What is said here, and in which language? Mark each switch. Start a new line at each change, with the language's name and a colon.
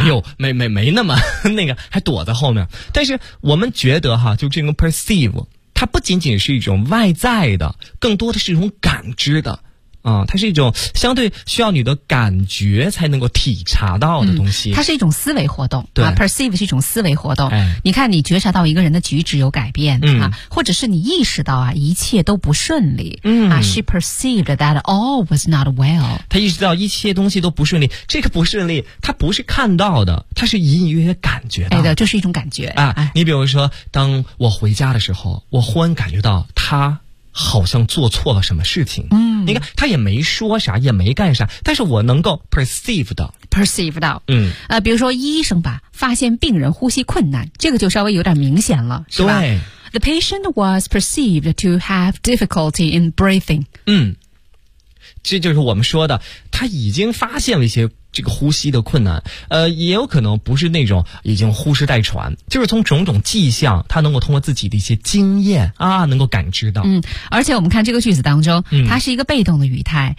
Chinese: 哎呦，没那么那个，还躲在后面。但是我们觉得哈，就这种 perceive， 它不仅仅是一种外在的，更多的是一种感知的。啊、嗯，它是一种相对需要你的感觉才能够体察到的东西。嗯、它是一种思维活动，对、啊、，perceive 是一种思维活动。哎、你看，你觉察到一个人的举止有改变、嗯、啊，或者是你意识到啊，一切都不顺利。嗯
English: 啊 ，she perceived that all was not well。
Chinese: 他意识到一切东西都不顺利，这个不顺利，他不是看到的，他是隐隐约约感觉到的。哎的，就是一种感觉啊、哎。你比如说，当我回家的时候，我忽然感觉到他好像做错了什么事情。嗯，你看他也没说啥，也没干啥，但是我能够 perceive 到。嗯，比如说医生吧，发现病人呼吸困难，这个就稍微有点明显了，是吧？对
English: ，The patient was perceived to have difficulty in breathing。
Chinese: 嗯，这就是我们说的，他已经发现了一些这个呼吸的困难，也有可能不是那种已经呼哧带喘，就是从种种迹象，他能够通过自己的一些经验啊，能够感知到。嗯，而且我们看这个句子当中，它是一个被动的语态，